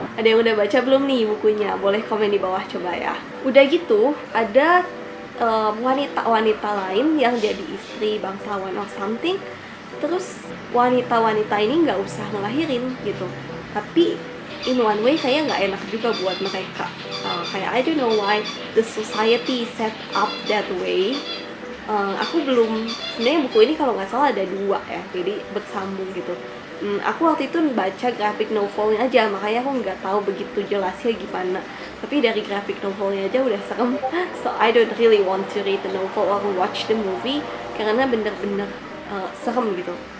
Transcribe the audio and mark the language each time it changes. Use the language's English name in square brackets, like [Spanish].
[Indonesian] Ada yang udah baca belum nih bukunya? Boleh komen di bawah coba ya. Udah gitu ada wanita-wanita lain yang jadi istri bangsawan [English] or something. [Indonesian] Terus wanita-wanita ini nggak usah ngelahirin gitu, tapi [English] in one way [Indonesian] kayak nggak enak juga buat mereka. Kayak [English] I don't know why the society set up that way. [Indonesian] Aku belum, sebenarnya buku ini kalau nggak salah ada 2 ya, jadi bersambung gitu. Aku waktu itu baca graphic novelnya aja, makanya aku nggak tahu begitu jelasnya gimana. Tapi dari graphic novelnya aja udah serem, [English] so I don't really want to read the novel or watch the movie [Indonesian] karena bener-bener serem gitu.